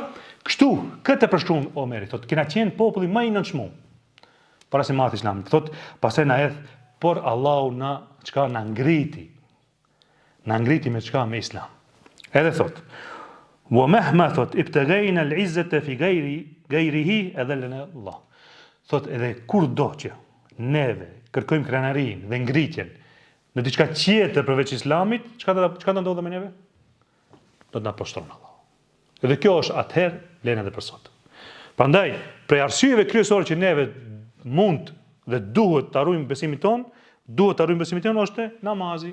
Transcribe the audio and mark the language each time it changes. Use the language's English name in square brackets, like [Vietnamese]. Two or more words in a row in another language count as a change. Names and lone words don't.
[Albanian] Kështu, këtë përshkruan Omeri, thotë kena qenë populli më i nënçmuar. Para se marrë Islamin, thotë pastaj na hedh, por Allahu na çka na ngriti. Na ngriti me çka? Me Islam. Edhe thotë [Arabic] ومهما [Albanian] thot [Arabic] ابتغينا العزة في غيره أذلنا الله. [Albanian] Thot edhe kur do që neve kërkojmë krenarinë dhe ngritjen në diçka tjetër përveç Islamit, çka do ndodhe me neve? Do të na poshtron Allah. Edhe kjo është atëherë vlen edhe për sot. Prandaj, prej arsyeve kryesore që neve mund dhe duhet ta ruajmë besimin ton, është namazi.